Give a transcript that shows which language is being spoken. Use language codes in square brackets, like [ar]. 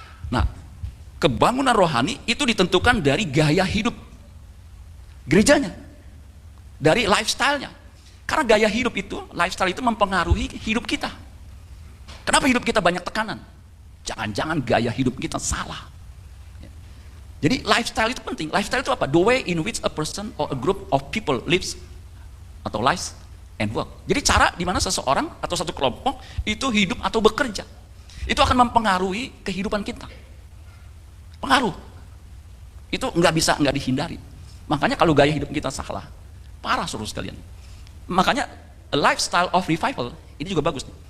[id] Nah, kebangunan rohani itu ditentukan dari gaya hidup gerejanya, dari lifestyle-nya. Karena gaya hidup itu, lifestyle itu mempengaruhi hidup kita. Kenapa hidup kita banyak tekanan? Jangan-jangan gaya hidup kita salah. Jadi lifestyle itu penting. Lifestyle itu apa? [en] The way in which a person or a group of people lives atau lives and work. [id] Jadi cara di mana seseorang atau satu kelompok itu hidup atau bekerja. Itu akan mempengaruhi kehidupan kita. Pengaruh. Itu nggak dihindari. Makanya kalau gaya hidup kita salah, parah saudara sekalian. Makanya [en] a lifestyle of revival [id] ini juga bagus.